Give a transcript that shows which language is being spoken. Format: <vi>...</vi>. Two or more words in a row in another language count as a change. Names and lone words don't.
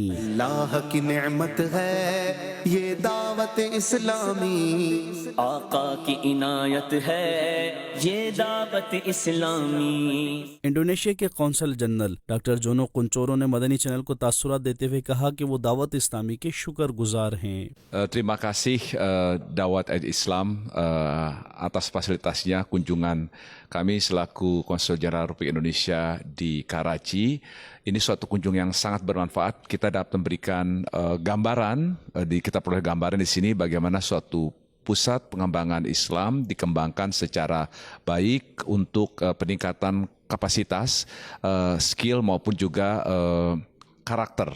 <ur>اللہ کی نعمت ہے یہ دعوت اسلامی, آقا کی عنایت ہے یہ دعوت اسلامی. انڈونیشیا کے قونصل جنرل ڈاکٹر جونو کونچورو نے مدنی چینل کو تاثرات دیتے ہوئے کہا کہ وہ دعوت اسلامی کے شکرگزار ہیں.</ur> <id>Terima kasih Dawat Islam atas fasilitasnya kunjungan kami selaku Konsul Jenderal Republik Indonesia di Karachi. Ini suatu kunjung yang sangat bermanfaat. Kita dapat memberikan gambaran, kita peroleh gambaran di sini bagaimana suatu pusat pengembangan Islam dikembangkan secara baik untuk peningkatan kapasitas, skill maupun juga karakter.</id>